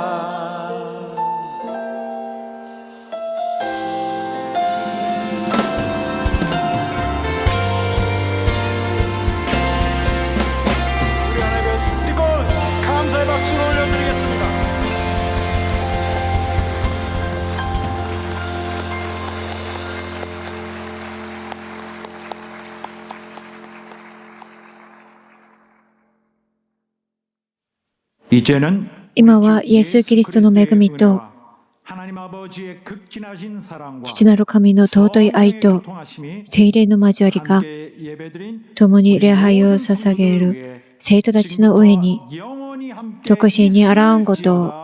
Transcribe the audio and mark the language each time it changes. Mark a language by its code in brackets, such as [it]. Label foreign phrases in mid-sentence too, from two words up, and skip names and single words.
[ko] 우리 하나님께 뜨거운 감사의 박수를 올려드리겠습니다. 이제는 [ja] 今はイエス・キリストの恵みと [ko] 하나님 아버지의 극진하신 사랑과 [ja] 父なる神の尊い愛と [ko] 통하심이 [ja] 聖霊の交わりが [ko] 함께 예배드린 [ja] 共に礼拝を捧げる生徒たちの上に [ko] 영원히 함께 [ja] とこしえにあらんことを [ko] 있을지어다.